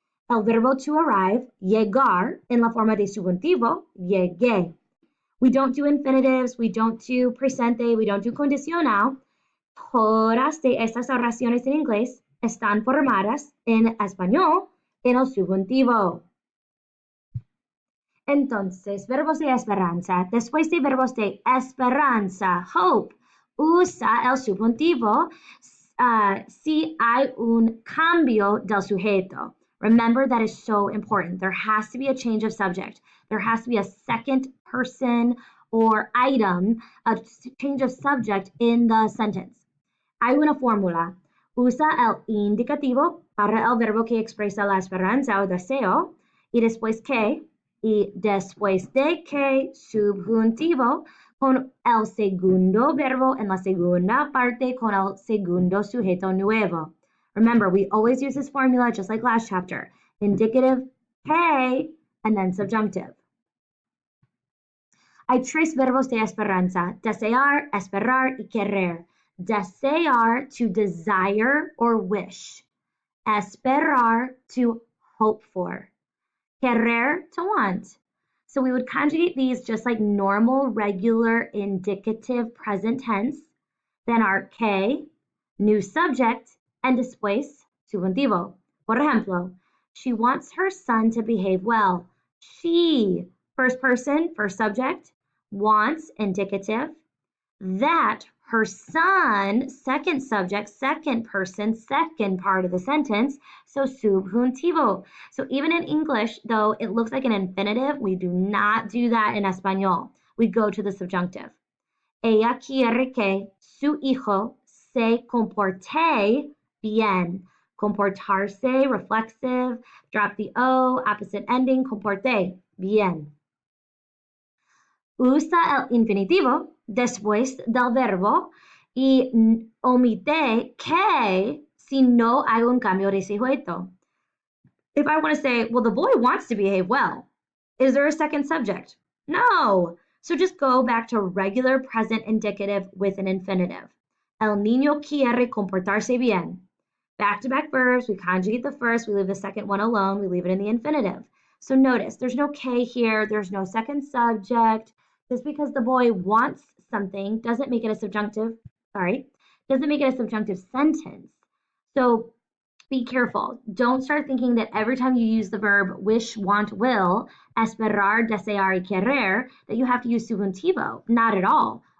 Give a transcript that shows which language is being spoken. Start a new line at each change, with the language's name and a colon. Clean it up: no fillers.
Spanish: El verbo to arrive, llegar, en la forma de subjuntivo, llegué.
English: We don't do infinitives, we don't do presente, we don't do condicional.
Spanish: Todas de estas oraciones en inglés están formadas en español en el subjuntivo. Entonces, verbos de esperanza. Después de verbos de esperanza, hope, usa el subjuntivo si hay un cambio del sujeto.
English: Remember, that is so important. There has to be a change of subject. There has to be a second person or item, a change of subject in the sentence.
Spanish: Hay una fórmula. Usa el indicativo para el verbo que expresa la esperanza o deseo y después que y después de que subjuntivo con el segundo verbo en la segunda parte con el segundo sujeto nuevo.
English: Remember, we always use this formula just like last chapter. Indicative, que, and then subjunctive.
Spanish: Hay 3 verbos de esperanza, desear, esperar y querer.
English: Desear, to desire or wish. Esperar, to hope for. Querer, to want. So we would conjugate these just like normal, regular, indicative present tense. Then our que, new subject, and después subjuntivo. Por ejemplo, she wants her son to behave well. She, first person, first subject, wants, indicative. That her son, second subject, second person, second part of the sentence, so subjuntivo. So even in English, though it looks like an infinitive, we do not do that in Espanol. We go to the subjunctive.
Spanish: Ella quiere que su hijo se comporte bien.
English: Comportarse, reflexive, drop the O, opposite ending, comporte, bien.
Spanish: Usa el infinitivo después del verbo y omite que si no hay un cambio de sujeto.
English: If I want to say, well, the boy wants to behave well, is there a second subject? No. So just go back to regular present indicative with an infinitive.
Spanish: El niño quiere comportarse bien.
English: Back-to-back verbs, we conjugate the first, we leave the second one alone, we leave it in the infinitive. So notice, there's no K here, there's no second subject. Just because the boy wants something doesn't make it a subjunctive, doesn't make it a subjunctive sentence. So be careful. Don't start thinking that every time you use the verb wish, want, will, esperar, desear, y querer, that you have to use subjuntivo. Not at all.